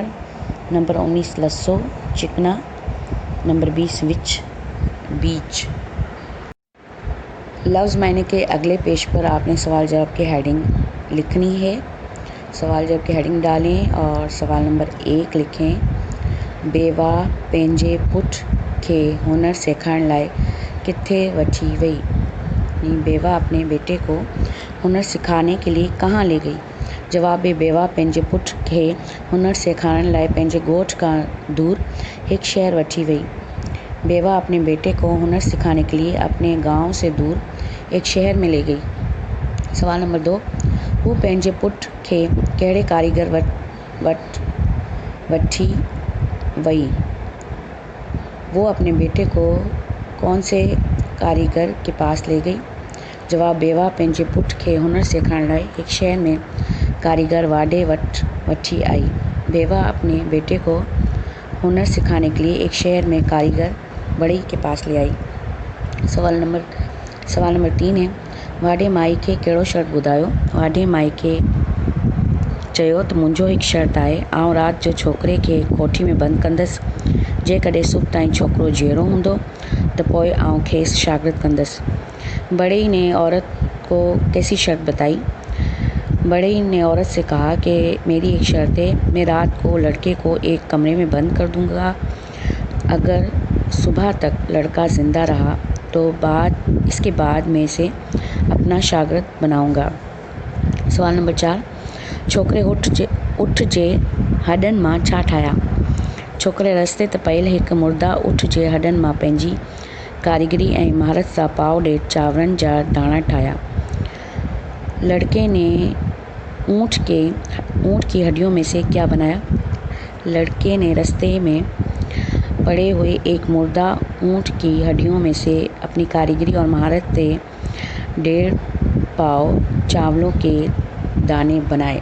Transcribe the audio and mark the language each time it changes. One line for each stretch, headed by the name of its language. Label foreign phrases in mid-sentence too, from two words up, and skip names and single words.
Urdu: نمبر 19 لسو چکنا۔ نمبر 20 بیچ. لفظ معنی کے اگلے پیج پر آپ نے سوال جواب کی ہیڈنگ لکھنی ہے. سوال جواب کی ہیڈنگ ڈالیں اور سوال نمبر 1 لکھیں.
Sindhi: बेवा पंहिंजे पुट खे हुनर सेखारण लाइ किथे वठी वई।
Urdu: بیوہ اپنے بیٹے کو ہنر سکھانے کے لیے کہاں لے گئی. جواب ہے,
Sindhi: बेवा पंहिंजे पुट खे हुनर सेखारण लाइ पंहिंजे ॻोठ खां दूर एक शहर वठी वई।
Urdu: بیوہ اپنے بیٹے کو ہنر سکھانے کے لیے اپنے گاؤں سے دور ایک شہر میں لے گئی.
Sindhi: सवाल नंबर 2 हू पंहिंजे पुट खे कहिड़े कारीगर वटि वठी वई।
Urdu: وہ اپنے بیٹے کو کون سے کاریگر کے پاس لے گئی.
Sindhi: जवाब, बेवा पंहिंजे पुट खे हुनर सिखाइण लाइ एक शहर में कारीगर वाडे वठी आई।
Urdu: بیوہ اپنے بیٹے کو ہنر سکھانے کے لیے ایک شہر میں کاریگر بڑھئی کے پاس لے آئی. سوال نمبر 3 ہے,
Sindhi: वाडे माई खे कहिड़ो शर्त ॿुधायो। वाडे माई खे चयो त मुंहिंजो हिकु शर्त आहे, आउं राति जो छोकिरे खे कोठी में बंदि कंदसि। जेकॾहिं सुबुह ताईं छोकिरो जीअरो हूंदो त पोइ आउं खेसि शागिर्द कंदसि।
Urdu: بڑھئی نے عورت کو کیسی شرط بتائی. بڑے نے عورت سے کہا کہ میری ایک شرط ہے، میں رات کو لڑکے کو ایک کمرے میں بند کر دوں گا. اگر صبح تک لڑکا زندہ رہا تو اس کے بعد میں اسے اپنا شاگرد بناؤں گا. سوال نمبر 4,
Sindhi: छोकिरे उठ जे हॾनि मां छा ठाहिया? छोकिरे रस्ते ते पयल हिकु मुर्दा उठ जे हॾनि मां पंहिंजी कारीगरी ऐं महारत सां पाव ॾेढ चांवरनि जा दाणा ठाहिया।
Urdu: لڑکے نے اونٹ کی ہڈیوں میں سے کیا بنایا? لڑکے نے راستے میں پڑے ہوئے ایک مردہ اونٹ کی ہڈیوں میں سے اپنی کاریگری اور مہارت سے 1.5 پاؤ چاولوں کے دانے بنائے.